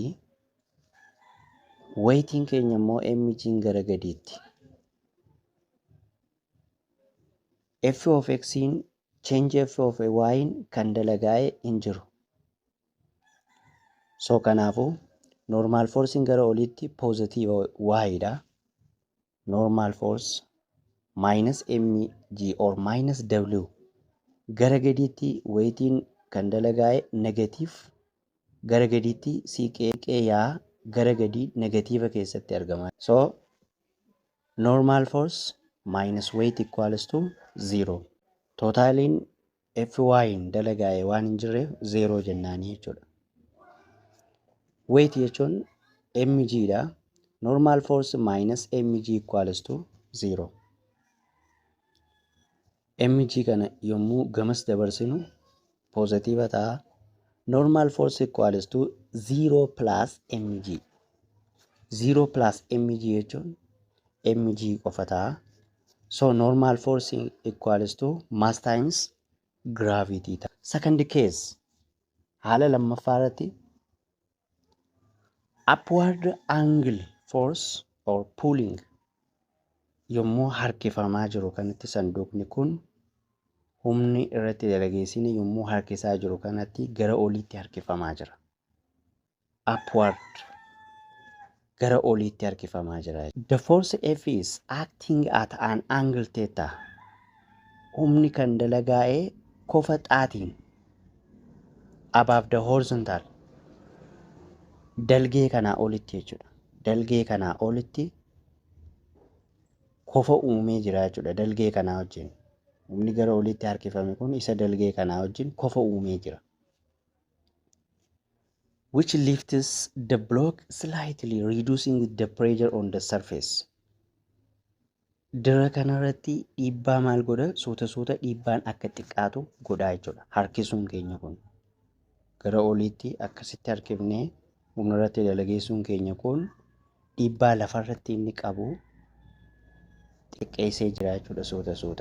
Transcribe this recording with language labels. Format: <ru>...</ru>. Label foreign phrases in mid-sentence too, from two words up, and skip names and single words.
<om>Weightiin keenya immoo mg'n gara gadiitti.</om> <en>F of x'n change f of y'in</en> <om>kan dalagaa'e hin jiru. So kanaafuu</om> <en>normal forcein</en> <om>gara oliitti positive y'dha.</om> <en>Normal force minus mg or minus w.</en> <om>Gara gadiitti weightiin kan dalagaa'e negative. Gara gadiitti siqee yaa gara gadii negatiiva keessatti argama.</om> <en>So normal force minus weight equals to 0.</en> <om>Totaaliin Fy'n dalagaa'e waan hin jirreef 0 jennaanii jechuudha. Weight jechuun mg dha.</om> <en>Normal force minus mg equals to 0.</en> <om>Mg kana yommuu gamas dabarsinu positive ta'a.</om> <en>Normal force equals to 0 plus mg.</en> <om>0 plus mg jechuun mg qofa ta'a.</om> <en>So normal force equals to mass times gravity ta'a. Second case</en> <om>haala lammaffaa irratti</om> <en>upward angle force or pulling</en> <om>yommuu harkifamaa jiru kanatti sanduuqni kun humni irratti dalageessine yommuu harkisaa jiru kanatti gara oliitti harkifamaa jira. Upward gara oliitti harkifamaa jira.</om> <en>The force F is acting at an angle theta.</en> <om>Humni kan dalagaa'e kofa xaatiin</om> <en>above the horizontal.</en> <om>Dalgee kanaa olitti jechuudha. Dalgee kanaa olitti kofa uumee jira jechuudha. Dalgee kanaa wajjin. Humni gara oliitti harkifame kun isa dalgee kanaa wajjin kofa uumee jira.</om> <en>Which lifts the block slightly, reducing the pressure on the surface.</en> <om>Dira kanarratti dhiibbaa maal godha? Suuta dhiibbaan akka xiqqaatu godhaa jechuudha. Harkisuun keenya kun gara oliitti akkasitti harkifnee humna irratti dalageessuun keenya kun dhiibbaa lafarratti inni qabu xiqqeessee jira jechuudha suuta.</om>